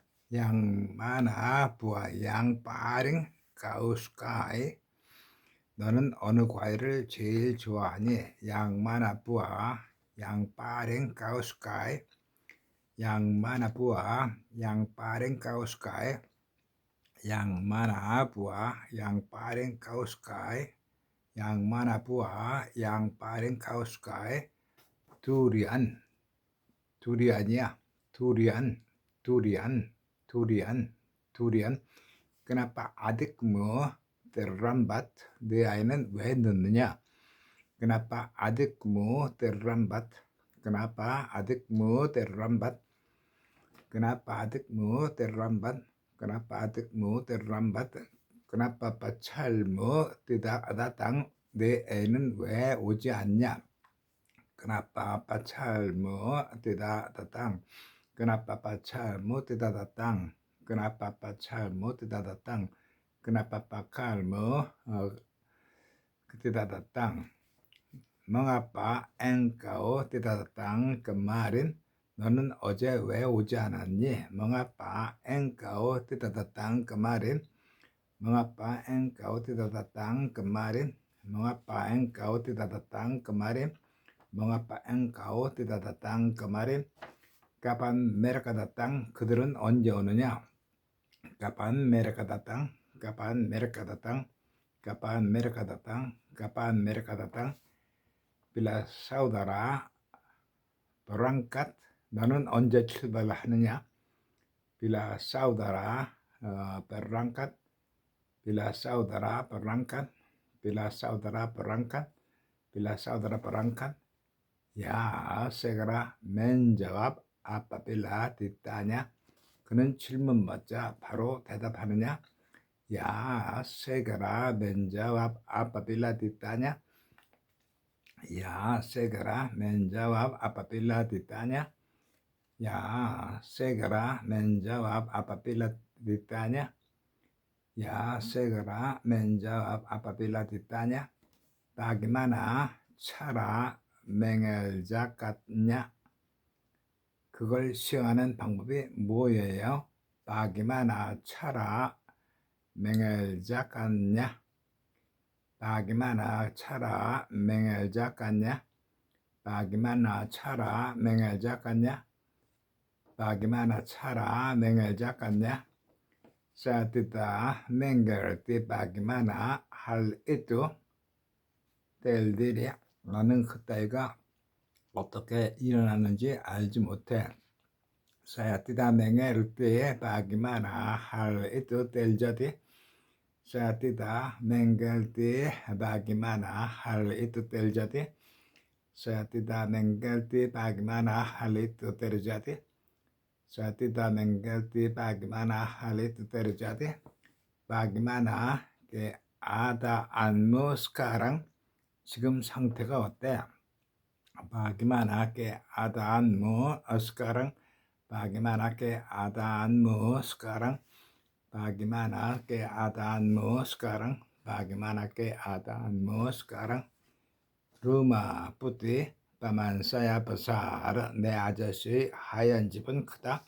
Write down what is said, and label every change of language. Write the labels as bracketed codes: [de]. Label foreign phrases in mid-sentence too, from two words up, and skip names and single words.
[id] Yang mana buah yang paling kau sukai? [ko] 너는 어느 과일을 제일 좋아하니? [id] Yang mana buah yang paling kau sukai? Yang mana buah yang paling kau sukai? Yang mana buah yang paling kau sukai? Yang mana buah yang paling kau sukai? [ko] Durian, durian이야. [id] durian, durian, durian, durian. Kenapa adikmu terlambat? [ko] 네 아이는 왜 늦느냐? [id] Kenapa adikmu terlambat? Kenapa adikmu terlambat? Kenapa adikmu terlambat? Kenapa adikmu terlambat? Kenapa pacarmu tidak datang? [ko] 내 애는 왜 오지 않냐? [id] Kenapa pacarmu tidak datang? Kenapa pacarmu tidak datang? Kenapa pacarmu tidak datang? Kenapa pacarmu tidak datang? Mengapa engkau tidak datang kemarin? [ko] 너는 어제 왜 오지 않았니? [id] Mengapa engkau tidak datang kemarin? Mengapa engkau tidak datang kemarin? Mengapa engkau tidak datang kemarin? Mengapa engkau tidak datang kemarin? Kapan mereka datang? [ko] 그들은 언제 오느냐? [id] Kapan mereka datang? Kapan mereka datang? Kapan mereka datang? Kapan mereka datang? Bila saudara berangkat, [ko] 너는 언제 출발하느냐? [id] Bila saudara berangkat, bila saudara berangkat, bila saudara berangkat, bila saudara berangkat, ya segera menjawab apabila ditanya. [ko] 그는 질문받자 바로 대답하느냐? [id] Ya segera menjawab apabila ditanya. Ya segera menjawab apabila ditanya. Ya segera menjawab apabila ditanya. Ya segera menjawab apabila ditanya. Bagaimana cara mengerjakannya? [ko] 그걸 시행하는 방법이 뭐예요? [id] Bagaimana cara mengerjakannya? Bagaimana cara mengerjakannya? Bagaimana cara mengerjakannya? Bagaimana cara mengerjakannya? Saya tidak mengerti bagaimana hal itu terjadi. [ko] 나는 그때가 어떻게 일어나는지 알지 못해. [id] Saya tidak mengerti bagaimana hal itu terjadi. Saya tidak mengerti bagaimana hal itu terjadi. Saya tidak mengerti bagaimana hal itu terjadi. Saya tidak mengerti bagaimana hal itu terjadi. Bagaimana keadaanmu sekarang? [ko] 지금 상태가 어때? [id] Bagaimana keadaanmu sekarang? Bagaimana keadaanmu sekarang? Bagaimana keadaanmu sekarang? Bagaimana keadaanmu sekarang? Rumah putih, paman saya besar, [ko] 내 아저씨 하얀 집은 크다.